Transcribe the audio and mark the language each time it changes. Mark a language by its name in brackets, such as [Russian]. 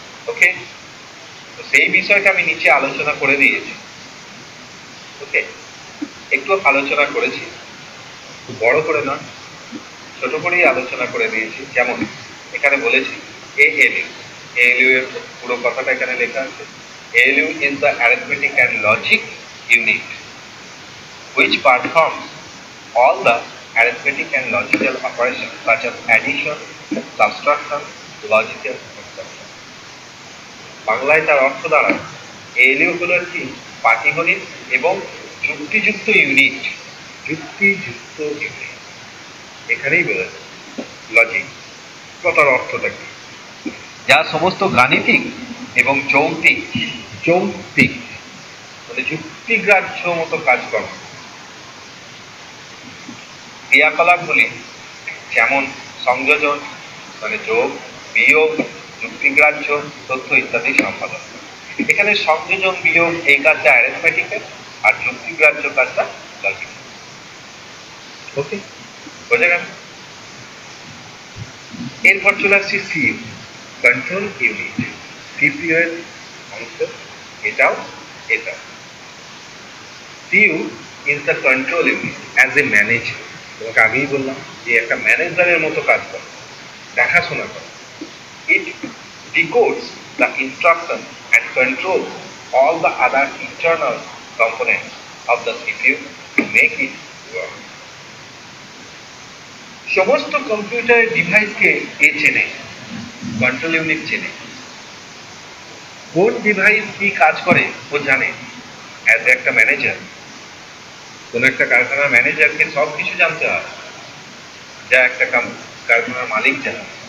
[Bangla] ওকে, তো সেই বিষয়টা আমি নিচে আলোচনা করে দিয়েছি। ওকে, একটু আলোচনা করেছি, খুব বড় করে না, ছোট করেই আলোচনা করে দিয়েছি। যেমন এখানে বলেছি ALU, ALU এর পুরো কথাটা এখানে লেখা আছে। [English] ALU is the arithmetic and logic unit which performs all the arithmetic and logical operations such as addition, subtraction, logical extraction. [Bangla] বাংলায় তার অর্থ দাঁড়ায় ALU হলো একটি পাটিগণিত এবং যুক্তিযুক্ত ইউনিট, যুক্তিযুক্ত ইউনিট। এখানেই বেরোয় লজিক কথার অর্থটা কি, যা সমস্ত গাণিতিক এবং যৌক্তিক মানে যুক্তিগ্রাহ্য মতো কাজকর্ম ক্রিয়াকলাপগুলি, যেমন সংযোজন মানে যোগ, বিয়োগ, যুক্তিগ্রাহ্য তথ্য ইত্যাদি সম্পাদন। এখানে সংযোজন, বিয়োগ এই কাজটা অ্যারিথমেটিকের, আর যুক্তিগ্রাহ্য কাজটা লজিক। ওকে, বোঝা গেল? এরপর চলে আসছি সিইউ, কন্ট্রোল ইউনিট। সিপিইউ এর অংশ এটাও। [English] CU is the control unit as a manager. [Bangla] তোমাকে আগেই বললাম যে একটা ম্যানেজারের মতো কাজ করে, দেখাশোনা করে। [English] It decodes the instruction and control all the other internal components of the CPU to make it work. [Bangla] সমস্ত কম্পিউটার ডিভাইসকে এ চেনে, কন্ট্রোল ইউনিট চেনে। কোন ডিভাইস কি কাজ করে ও জানে। অ্যাজ একটা ম্যানেজার, কোন একটা কারখানার ম্যানেজারকে সব কিছু জানতে হয়, যা একটা কারখানার মালিক জানে।